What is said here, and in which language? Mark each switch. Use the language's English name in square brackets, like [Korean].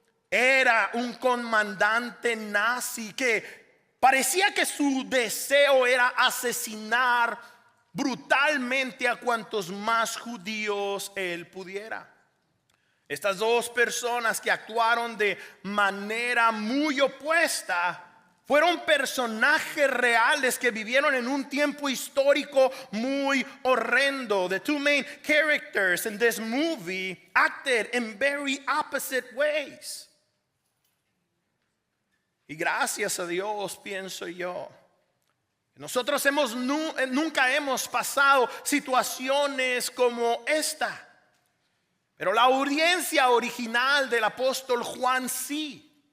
[Spanish] Era un comandante nazi que parecía que su deseo era asesinar brutalmente a cuantos más judíos él pudiera. Estas dos personas que actuaron de manera muy opuesta fueron personajes reales que vivieron en un tiempo histórico muy horrendo. [English] The two main characters in this movie acted in very opposite ways. [Spanish] Y gracias a Dios, pienso yo, nosotros nunca hemos pasado situaciones como esta. Pero la audiencia original del apóstol Juan sí.